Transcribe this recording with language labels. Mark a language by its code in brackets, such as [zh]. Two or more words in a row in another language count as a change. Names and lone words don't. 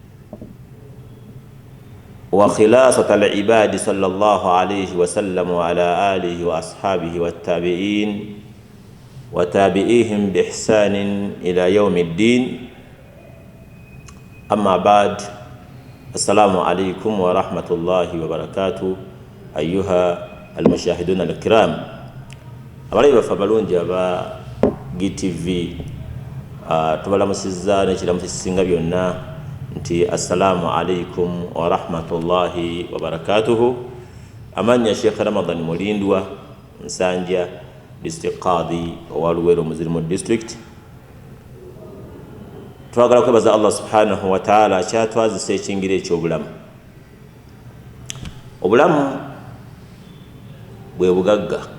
[ar] وخلاصة العباد صلى الله عليه وسلم وعلى آله وأصحابه والتابعين وتابعيهم بإحسان إلى يوم الدين. أما بعد. السلام عليكم ورحمة الله وبركاته أيها المشاهدون الكرام. [lg] Abali bafa balungi aba GTV tubalamusizza n'ekiramu kisinga byonna nti [ar] السلام عليكم ورحمة الله وبركاته. [lg] Amanya Sheikh Ramadan Mulindwa Nsanja District Qadi wa Luwero Muzirimu District. Twagala kwebaza [ar] الله سبحانه وتعالى [lg] kyatwazisa ekingire eky'obulamu. Obulamu bwe bugagga.